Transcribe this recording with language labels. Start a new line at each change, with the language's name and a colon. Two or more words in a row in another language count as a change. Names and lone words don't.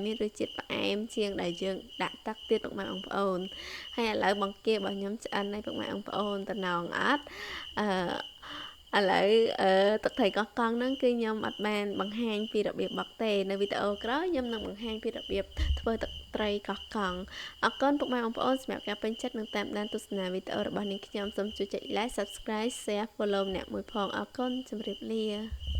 Khmer: មានរសជាតិផ្អែមជាងដែលយើងដាក់ទឹកទៀតពុកម៉ែបងប្អូនហើយឥឡូវបង្គារបស់ខ្ញុំឆ្អិនហើយពុកម៉ែបងប្អូនតំណងអត់ឥឡូវទឹកត្រីកោះកង់ហ្នឹងគឺខ្ញុំអត់បានបង្ហាញពីរបៀបបុកទេនៅវីដេអូក្រោយខ្ញុំនឹងបង្ហាញពីរបៀបធ្វើទឹកត្រីកោះកង់អរគុណពុកម៉ែបងប្អូនសម្រាប់ការពេញចិត្តនិងតាមដានទស្សនាវីដេអូរបស់នាងខ្ញុំសូមជួយចុច
English: like subscribe share follow
Khmer: ម្នាក់មួយផងអរគុណជម្រាបលា